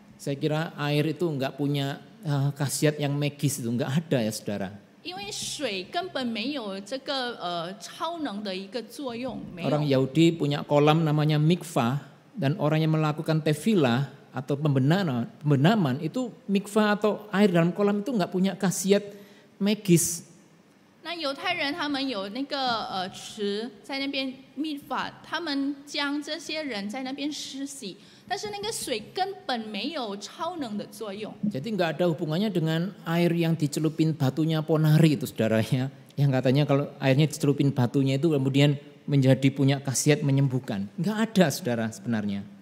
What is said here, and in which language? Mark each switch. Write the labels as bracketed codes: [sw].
[id] Saya kira air itu enggak punya khasiat yang magis, itu enggak ada ya saudara. [zh] 因为水根本没有这个超能的一个作用，没 [id] Orang [zh] 有。 [id] Yahudi punya kolam namanya mikvah, dan orang yang melakukan tefilah atau pembenaman itu mikvah atau air dalam kolam itu enggak punya khasiat magis. [zh] 那犹太人他们有那个池在那边密法，他们将这些人在那边施洗，但是那个水根本没有超能的作用。 [id] Jadi enggak ada hubungannya dengan air yang dicelupin batunya Ponari itu saudaranya. Yang katanya kalau airnya dicelupin batunya itu kemudian menjadi punya khasiat menyembuhkan. Enggak ada saudara sebenarnya.